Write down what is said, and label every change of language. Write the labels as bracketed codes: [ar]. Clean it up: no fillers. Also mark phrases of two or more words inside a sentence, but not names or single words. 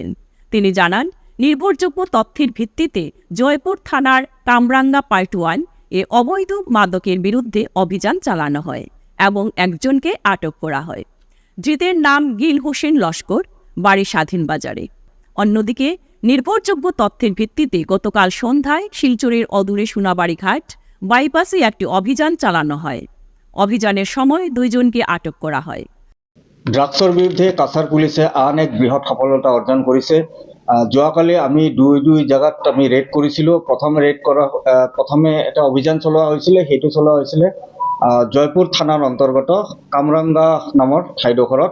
[bn] তিনি জানান, নির্ভরযোগ্য তথ্যের ভিত্তিতে জয়পুর থানার কামরাঙ্গা পার্ট 1 এ অবৈধ মাদকের বিরুদ্ধে অভিযান চালানো হয় এবং একজনকে আটক করা হয়। ধৃতের নাম গিল হোসেন লস্কর, বাড়ি স্বাধীন বাজারে। অন্যদিকে নির্ভরযোগ্য তথ্যের ভিত্তিতে গতকাল সন্ধ্যায় শিলচরের অদূরে সোনাবাড়ি ঘাট বাইপাসে একটি অভিযান চালানো হয়। অভিযানের সময় 2 জনকে আটক করা হয়। [as] ড্ৰাগছৰ বিৰুদ্ধে কাছাৰ পুলিচে আন এক বৃহৎ সফলতা অৰ্জন কৰিছে। যোৱাকালি আমি দুই জেগাত আমি ৰেড কৰিছিলোঁ। প্ৰথমে এটা অভিযান চলোৱা হৈছিলে, সেইটো চলোৱা হৈছিলে জয়পুৰ থানাৰ অন্তৰ্গত কামৰাংগা নামৰ ঠাইডোখৰত।